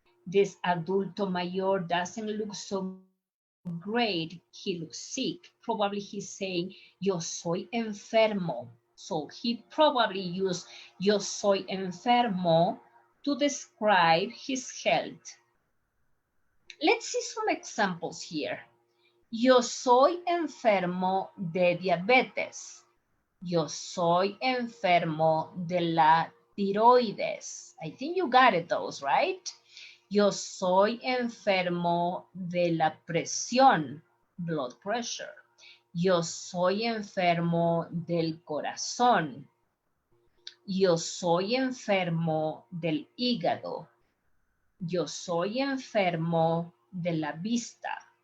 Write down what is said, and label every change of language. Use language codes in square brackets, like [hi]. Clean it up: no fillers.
[en] This [es] adulto mayor [en] doesn't look so great. He looks sick. Probably he's saying, [es] yo soy enfermo. [en] So he probably used [es] yo soy enfermo [en] to describe his health. Let's see some examples here. [es] Yo soy enfermo de diabetes. Yo soy enfermo de la tiroides. [en] I think you got it those, right? [es] Yo soy enfermo de la presión, [en] blood pressure. [es] Yo soy enfermo del corazón. Yo soy enfermo del hígado. Yo soy enfermo de la vista.